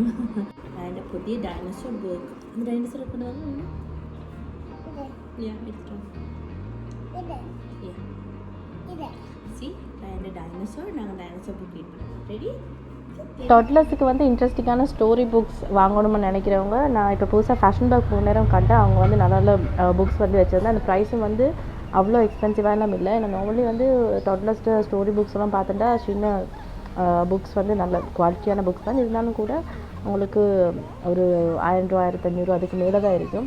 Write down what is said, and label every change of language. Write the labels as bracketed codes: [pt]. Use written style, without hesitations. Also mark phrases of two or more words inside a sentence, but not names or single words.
[ms] Ada putih [en] dinosaur book. [ms] Ada dinosaur apa namanya? Ya, itu. Ya. See, ada dinosaur. Naga [en] dinosaur book [ms] itu. Ready? [ta] டொட்லர்ஸுக்கு வந்து இன்ட்ரெஸ்டிங்கான [en] story books [ta] வாங்கணும்னு நினைக்கிறவங்க நான் இப்போ புதுசாக ஃபேஷன் பேக் போன நேரம் கண்டேன். அவங்க வந்து நல்ல நல்ல புக்ஸ் வந்து வச்சுருந்தேன். அந்த ப்ரைஸும் வந்து அவ்வளோ எக்ஸ்பென்சிவாக இல்லை. நான் நார்மலி வந்து டொட்லர்ஸ்ட்டு [en] story books [ta] எல்லாம் பார்த்துட்டா சின்ன புக்ஸ் வந்து நல்ல குவாலிட்டியான புக்ஸ் தான் இருந்தாலும் கூட உங்களுக்கு ஒரு 1000 ரூபா 1500 அதுக்கு மேலே தான் இருக்கும்.